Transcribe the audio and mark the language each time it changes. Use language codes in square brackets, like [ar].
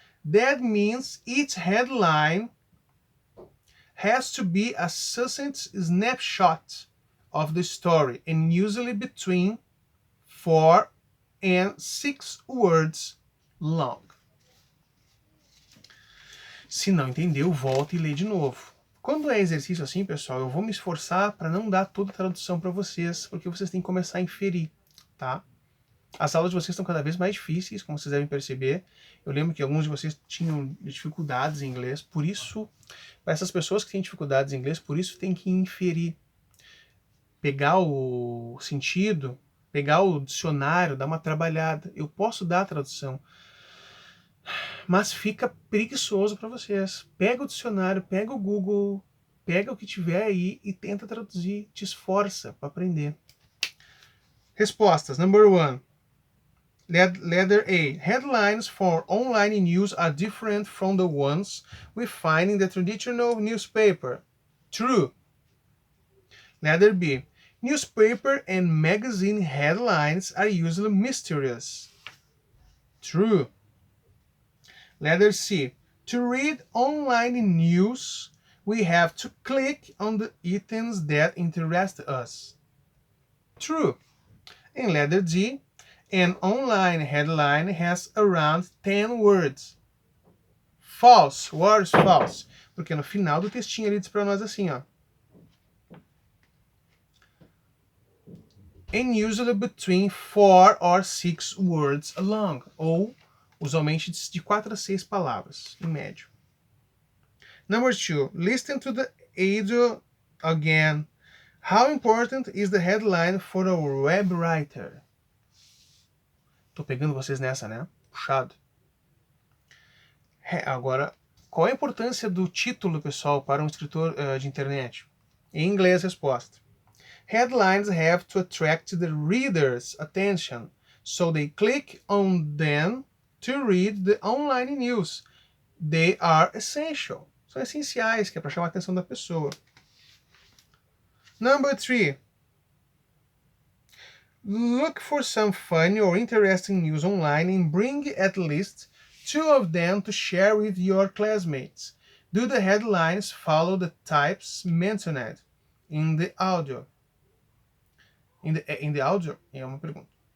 [en] That means each headline has to be a succinct snapshot of the story, and usually between 4 and 6 words long. [pt] Se não entendeu, volta e lê de novo. Quando é exercício assim, pessoal, eu vou me esforçar para não dar toda a tradução para vocês, porque vocês têm que começar a inferir, tá? As aulas de vocês estão cada vez mais difíceis, como vocês devem perceber. Eu lembro que alguns de vocês tinham dificuldades em inglês, por isso, para essas pessoas que têm dificuldades em inglês, por isso tem que inferir. Pegar o sentido, pegar o dicionário, dar uma trabalhada. Eu posso dar a tradução, mas fica preguiçoso para vocês. Pega o dicionário, pega o Google, pega o que tiver aí e tenta traduzir, te esforça para aprender. [en] Respostas. Number 1. Letter A. Headlines for online news are different from the ones we find in the traditional newspaper. True. Letter B. Newspaper and magazine headlines are usually mysterious. True. Letter C. To read online news, we have to click on the items that interest us. True. And letter D. An online headline has around 10 words. False. What is false? [pt] Porque no final do textinho ele diz para nós assim, ó. [en] And usually between 4 or 6 words long. [pt] Ou, usualmente, de 4 a 6 palavras, em médio. [en] Number 2. Listen to the audio again. How important is the headline for a web writer? [pt] Tô pegando vocês nessa, né? Puxado. Agora, qual a importância do título, pessoal, para um escritor de internet? Em inglês, resposta. [en] Headlines have to attract the reader's attention, so they click on them to read the online news. They are essential. [pt] São essenciais, que é para chamar a atenção da pessoa. [en] Number 3. Look for some funny or interesting news online and bring at least 2 of them to share with your classmates. Do the headlines follow the types mentioned in the audio? In the audio? [pt] É uma pergunta.